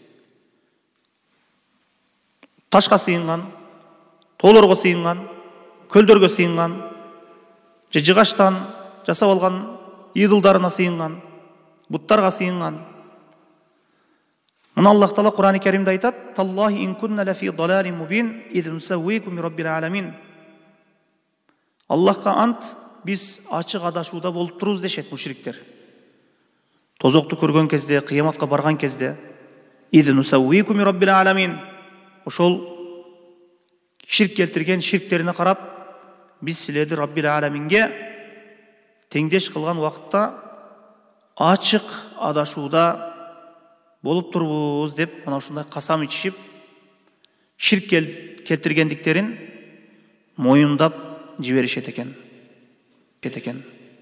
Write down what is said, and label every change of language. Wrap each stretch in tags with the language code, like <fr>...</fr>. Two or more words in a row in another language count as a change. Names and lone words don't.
<ky>Ташка сыйынган, тоолорго сыйынган, көлдөргө сыйынган, жыгачтан жасап алган идылдарына сыйынган, буттарга сыйынган. Мына Аллах Таала Кур'ан-ы Каримде айтат:</ky> <ar>"تالله إن كنا لفي ضلال مبين إذ نسويكم برب العالمين."</ar> <ky>Аллахка ант, биз ачык адашууда болуп турубуз дешет мушриктер. Тозокту көргөн кезде, кыяматка барган кезде,</ky> <ar>إذ نسويكم برب العالمين.</ar> <ky>Ошол ширк келтирген ширктерине карап, биз силерди Раббил аламинге теңдеш кылган убакытта ачык адашууда болуп турбуз деп мына ушундай касам ичишип, ширк келтиргендиктерин моюндап жиберишет экен.</ky>